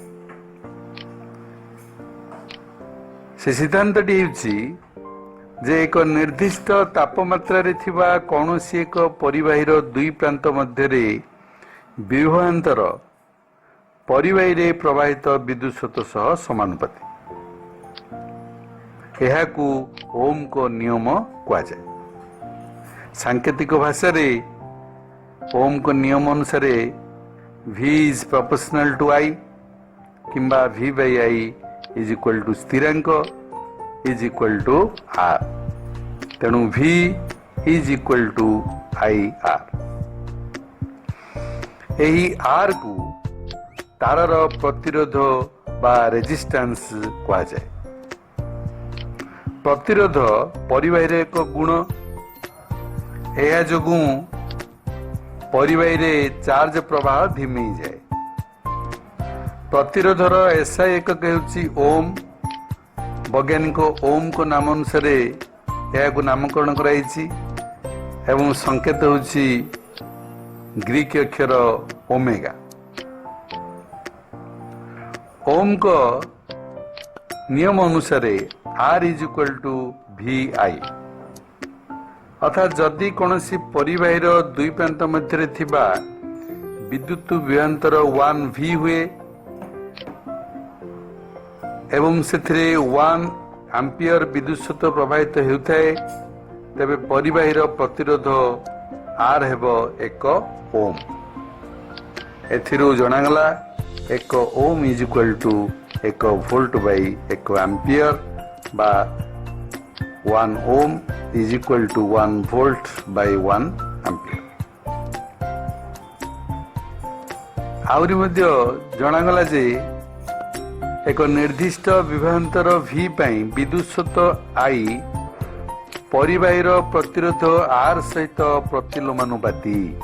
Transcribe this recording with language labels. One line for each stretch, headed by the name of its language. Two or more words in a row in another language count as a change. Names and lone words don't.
Odia: ସେ ସିଦ୍ଧାନ୍ତଟି ହେଉଛି ଯେ ଏକ ନିର୍ଦ୍ଦିଷ୍ଟ ତାପମାତ୍ରାରେ ଥିବା କୌଣସି ଏକ ପରିବାହୀର ଦୁଇ ପ୍ରାନ୍ତ ମଧ୍ୟରେ ବିଭବାନ୍ତର ପରିବାହୀରେ ପ୍ରବାହିତ ବିଦ୍ୟୁତ ସ୍ରୋତ ସହ ସମାନୁପାତି। ଏହାକୁ ଓମଙ୍କ ନିୟମ କୁହାଯାଏ। ସାଙ୍କେତିକ ଭାଷାରେ ଓମଙ୍କ ନିୟମ ଅନୁସାରେ
English: V is proportional to I କିମ୍ବା V/I is equal to ସ୍ଥିରାଙ୍କ is equal to R। ତେଣୁ V is equal to IR।
Odia: ଏହି R କୁ ତାରର ପ୍ରତିରୋଧ ବା ରେଜିଷ୍ଟାନ୍ସ କୁହାଯାଏ। ପ୍ରତିରୋଧ ପରିବାହୀର ଏକ ଗୁଣ। ଏହା ଯୋଗୁଁ ପରିବାହୀରେ ଚାର୍ଜ ପ୍ରବାହ ଧିମେଇ ଯାଏ। ପ୍ରତିରୋଧର SI ଏକକ ହେଉଛି ଓମ୍। ବୈଜ୍ଞାନିକ ଓମଙ୍କ ନାମ ଅନୁସାରେ ଏହାକୁ ନାମକରଣ କରାଯାଇଛି ଏବଂ ସଂକେତ ହେଉଛି ଗ୍ରୀକ୍ ଅକ୍ଷର ଓମେଗା। ଓମଙ୍କ ନିୟମ ଅନୁସାରେ
English: R is equal to VI।
Odia: ଅର୍ଥାତ୍ ଯଦି କୌଣସି ପରିବାହୀର ଦୁଇ ପ୍ରାନ୍ତ ମଧ୍ୟରେ ଥିବା ବିଦ୍ୟୁତ ବିଭବାନ୍ତର 1V ହୁଏ ଏବଂ ସେଥିରେ 1 ଆମ୍ପିୟର ବିଦ୍ୟୁତ ସ୍ରୋତ ପ୍ରବାହିତ ହେଉଥାଏ, ତେବେ ପରିବାହୀର ପ୍ରତିରୋଧ R ହେବ 1 ଓମ୍। ଏଥିରୁ ଜଣାଗଲା
English: 1 ohm is equal to 1 volt by 1 ampere ବା 1 ଓମ୍ is equal to 1 volt by 1 ampere।
Odia: ଆହୁରି ମଧ୍ୟ ଜଣାଗଲା ଯେ ଏକ ନିର୍ଦ୍ଦିଷ୍ଟ ବିଭବାନ୍ତର V ପାଇଁ ବିଦ୍ୟୁତ ସ୍ରୋତ I ପରିବାହୀର ପ୍ରତିରୋଧ R ସହିତ ପ୍ରତିଲୋମାନୁପାତି।